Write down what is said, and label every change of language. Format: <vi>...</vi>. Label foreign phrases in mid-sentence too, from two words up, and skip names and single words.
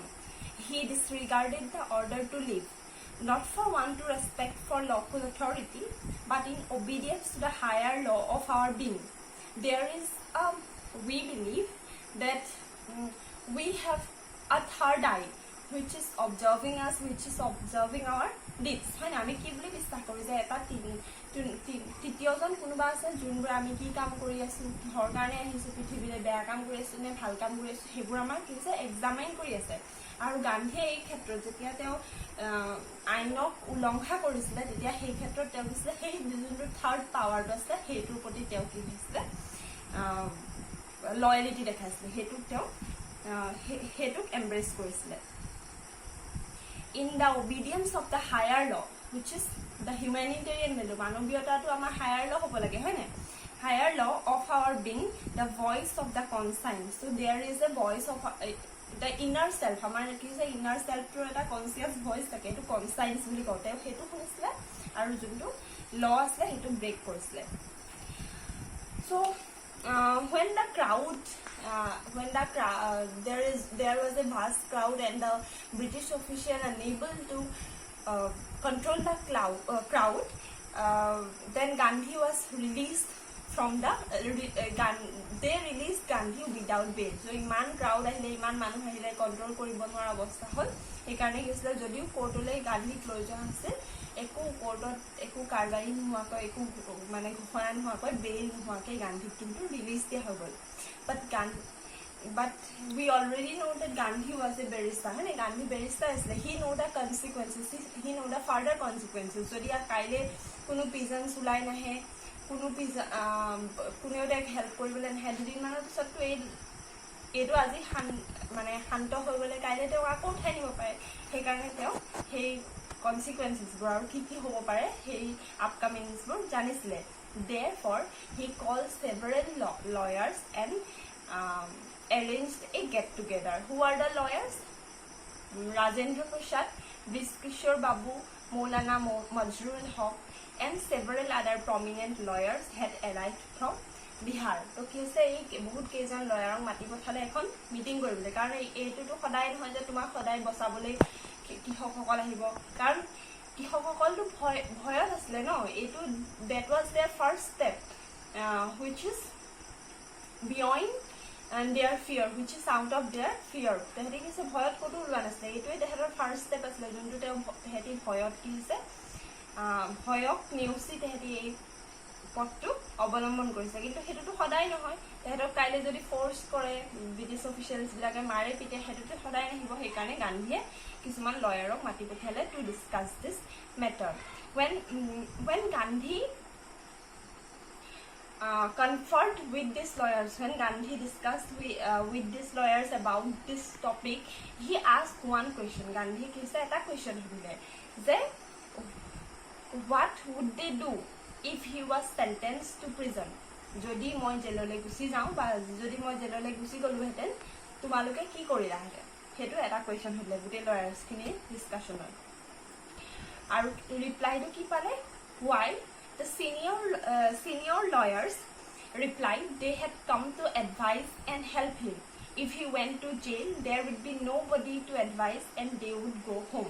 <en>He disregarded the order to leave, not for want to respect for lawful authority, but in obedience to the higher law of our being. There is we believe that we have a third eye which is observing us, which is observing our deeds.</en> <as>হয় না আমি কি বুলি বিশ্বাস কৰোঁ যে এটা তৃতীয়জন কোনোবা আছে যোনবোৰ আমি কি কাম কৰি আছোঁ, কিহৰ কাৰণে আহিছোঁ পৃথিৱীলৈ, বেয়া কাম কৰি আছোঁ নে ভাল কাম কৰি আছোঁ, সেইবোৰ আমাৰ কি হৈছে এক্সামাইন কৰি আছে। আৰু গান্ধীয়ে এই ক্ষেত্ৰত যেতিয়া তেওঁ আইনক উলংঘা কৰিছিলে তেতিয়া সেই ক্ষেত্ৰত তেওঁ কৈছিলে সেই যোনটো</as> <en>third powerটো</en> <as>আছে সেইটোৰ প্ৰতি তেওঁ কি হৈছিলে লয়েলিটি দেখাইছিলে, সেইটোক এম্ব্ৰেছ কৰিছিলে।</as> <en>In the obedience of the higher law, which is the humanitarian value,</en> <as>মানৱীয়তাটো আমাৰ</as> <en>higher law</en> <as>হ'ব লাগে, হয় নাই?</as> <en>Higher law of our being, the voice of the conscience. So there is a voice of the inner self.</en> <as>আমাৰ কি হৈছে</as> <en>inner selfটোৰ</en> <as>এটা</as> <en>conscious voice</en> <as>থাকে, এইটো conscience বুলি কওঁ। তেওঁ সেইটো শুনিছিলে আৰু যোনটো law আছিলে সেইটো ব্ৰেক কৰিছিলে।</as> <en>So when the crowd there was a vast crowd and the British official unable to control the crowd, then Gandhi was released from the they released Gandhi without bail.</en> <as>So ইমান crowd আহিলে, ইমান মানুহ আহিলে, কন্ট্ৰল কৰিব নোৱাৰা অৱস্থা হ'ল। সেইকাৰণে কি হৈছিলে যদিও কোৰ্টলৈ গান্ধীক লৈ যোৱা হৈছিল, একো কোৰ্টত একো কাৰ্যবাহী নোহোৱাকৈ, একো মানে ঘোষণা নোহোৱাকৈ, বেইল নোহোৱাকৈ গান্ধীক কিন্তু ৰিলিজ দিয়া হৈ গ'ল।</as> <en>But we already know that Gandhi was a barrister. Right? Gandhi barrister is like he know the consequences. He know the further consequences.</en> <as>So দিয়া কাইলৈ কোনো peasants ওলাই নাহে, কোনো ওদক help কৰিবলৈ নাহে. দুদিন মানৰ পিছত তো এদ আজি মানে হান্তো হৈ গ'লে কাইলৈ তেওঁ একো উঠাই নিব পাৰে. হে কাৰণে তেওঁ হে consequences বোৰ আৰু কি হ'ব পাৰে হে upcoming বোৰ জানিছিলে.</as> <en>Therefore he called several lawyers and arranged a get-together. Who are the lawyers? Rajendra Prasad, Vishkishore Babu, Maulana Majrul Haq, and several other prominent lawyers had arrived from Bihar. So,</en> <as>কি হৈছে এই বহুত কেইজন লয়াৰক মাতি পঠালে এখন মিটিং কৰিবলৈ, কাৰণ এইটোতো সদায় নহয় যে তোমাক সদায় বচাবলৈ কৃষকসকল আহিব, কাৰণ কৃষকসকলটো ভয়ত আছিলে ন।</as> <en>এইটো that was their first step, which is beyond and their fear, which is out of their fear.</en> <as>তেহেঁতি কি হৈছে ভয়ত ক'তো ওলোৱা নাছিলে, এইটোৱে তেহেঁতৰ ফাৰ্ষ্ট ষ্টেপ আছিলে যোনটো তেহেঁতি ভয়ত কি হৈছে ভয়ক নেওচি তেহেঁতি এই পথটো অৱলম্বন কৰিছে। কিন্তু সেইটোতো সদায় নহয়, তেহেঁতক কাইলৈ যদি ফ'ৰ্চ কৰে</as> <en>British officialsবিলাকে</en> <as>মাৰে পিটে, সেইটোতো সদায় নাহিব। সেইকাৰণে গান্ধীয়ে কিছুমান লয়াৰক মাতি পঠিয়ালে</as> <en>to discuss this matter. when Gandhi conferred with these lawyers, when Gandhi discussed with these lawyers about this topic, he asked one question.</en> <as>Gandhi kise eta question hudile je</as> <en>what would they do if he was sentenced to prison?</en> <as>যদি মই জেললৈ গুছি যাওঁ বা যদি মই জেললৈ গুছি গ'লো হেতেন তোমালোকে কি কৰিলা হেতে, হেতু এটা question সুধিলে গোটে lawyers খিনি discussion হয় আৰু reply তো কি পালে. Why?</as> <en>The senior lawyers replied they had come to advise and help him. If he went to jail, there would be nobody to advise and they would go home.</en>